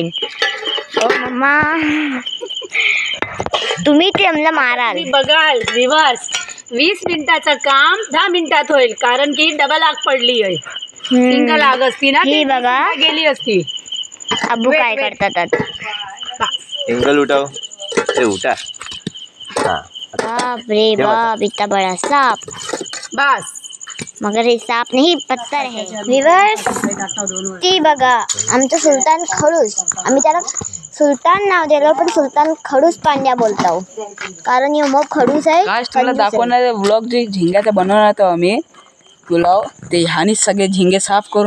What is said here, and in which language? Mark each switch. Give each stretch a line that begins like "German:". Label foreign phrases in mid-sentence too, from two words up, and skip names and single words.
Marathi: ओ मम्मा तुम्ही ते आम्हाला माराल. बघाल रिव्हर्स 20 मिनिटाचं काम 10 मिनिटात होईल. कारण की डबल आग पडली आहे. सिंगल आग असती ना ही बघा गेली असती. अब्बू काय करतात आता. सिंगल उठाव ते उठा.
Hindi: बाप रे बाप इतना बड़ा सांप.
Marathi: बस मगर हे सांप नाही पत्थर आहे. विवर्स ती बघा आमचं सुलतान खडूस. आम्ही त्याला सुलतान नाव दिलं पण सुलतान खडूस पांड्या बोलतो कारण यो मग खडूस आहे. काश तुला दाखवणार व्लॉग जे झिंग्याचा बनवणार होतो आम्ही पुलाव ते ह्यानीच सगळे झिंगे साफ करून